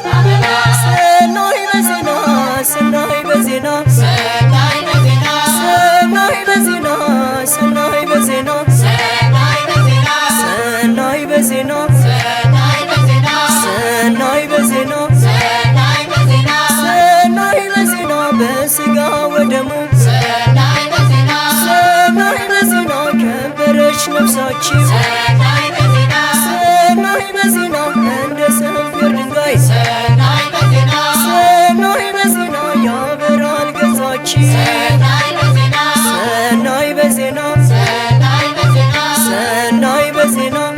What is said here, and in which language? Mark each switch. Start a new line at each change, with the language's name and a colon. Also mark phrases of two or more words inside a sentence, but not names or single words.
Geez: ሰናይ በዜና ሰናይ በዜና ሰናይ በዜና ሰናይ በዜና ሰናይ በዜና ሰናይ በዜና ሰናይ በዜና ሰናይ በዜና በስጋ ወደሙ ሰናይ
Amharic: በዜና ከበረች ነፍሳችን
Geez: ሰናይ በዜና
Amharic: እንደ ሰንፔር ድንጋይ
Geez: ሰናይ በዜና
Amharic: ያበራል ገጻችን
Geez: ሰናይ በዜና ሰናይ በዜና